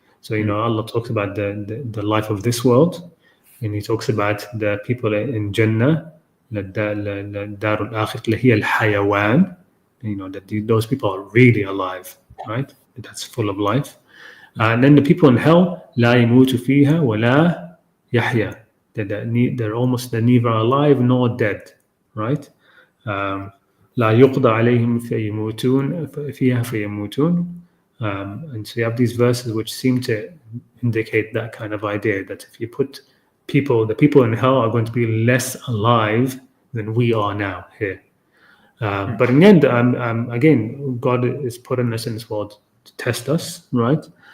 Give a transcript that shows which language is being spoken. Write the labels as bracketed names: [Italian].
[English] So Allah talks about the life of this world, and He talks about the people in Jannah, darul akhirah [Arabic] اللي هي الحيوان, [English] that those people are really alive, right? That's full of life. And then the people in hell, [Arabic] لا يموت فيها ولا يحيا. [English] They're neither alive nor dead, right? [Arabic] لا يقضى عليهم فيموتون فيها فيموتون. [English] And so you have these verses which seem to indicate that kind of idea, that if you put the people in hell are going to be less alive than we are now here. But in the end, again, God is putting us in this world to test us, right?